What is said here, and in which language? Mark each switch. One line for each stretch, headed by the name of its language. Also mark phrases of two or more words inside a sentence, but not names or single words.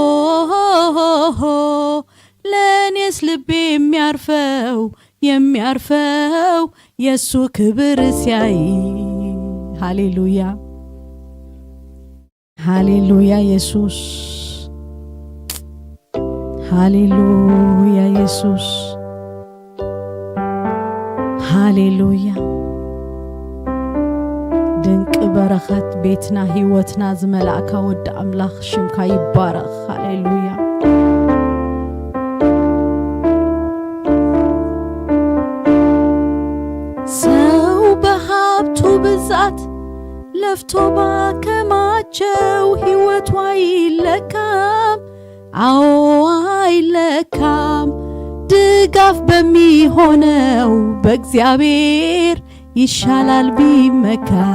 Amharic: ለኔስ ልቤ የሚያርፈው የሱ ክብር ሲያይ ሃሌሉያ ሃሌሉያ ኢየሱስ ሃሌሉያ ኢየሱስ ሃሌሉያ ድንቅ በረከት ቤትና ሕይወትና
Tigrinya: ዝመላእካ ወድ አምላኽ ሽምካ ይባረኽ ሃሌሉያ
Amharic: ሰው በሀብቱ ብዛት ለፍቶ ባከማቸው ሕይወቱ አይለካም አዎ አይለካም ድጋፍ በሚሆነው በእግዚአብሔር ይሻላል ቢመካ